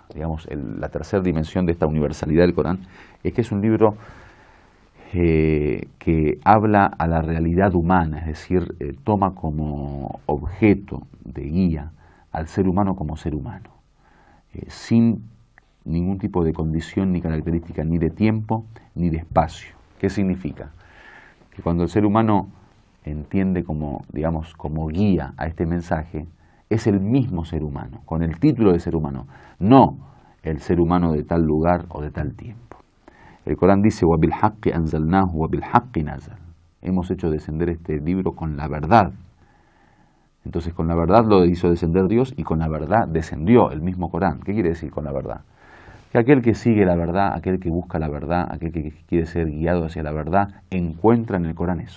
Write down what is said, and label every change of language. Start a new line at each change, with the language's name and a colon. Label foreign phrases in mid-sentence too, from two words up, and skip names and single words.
Spanish: Digamos, la tercera dimensión de esta universalidad del Corán es que es un libro que habla a la realidad humana, es decir, toma como objeto de guía al ser humano como ser humano, sin ningún tipo de condición ni característica ni de tiempo ni de espacio. ¿Qué significa? Que cuando el ser humano entiende como, digamos, como guía a este mensaje, es el mismo ser humano, con el título de ser humano, no el ser humano de tal lugar o de tal tiempo. El Corán dice,
Arabic: وَبِالْحَقِّ أَنزَلْنَاهُ وَبِالْحَقِّ نَزَلَ.
Spanish: Hemos hecho descender este libro con la verdad. Entonces con la verdad lo hizo descender Dios y con la verdad descendió el mismo Corán. ¿Qué quiere decir con la verdad? Que aquel que sigue la verdad, aquel que busca la verdad, aquel que quiere ser guiado hacia la verdad, encuentra en el Corán eso.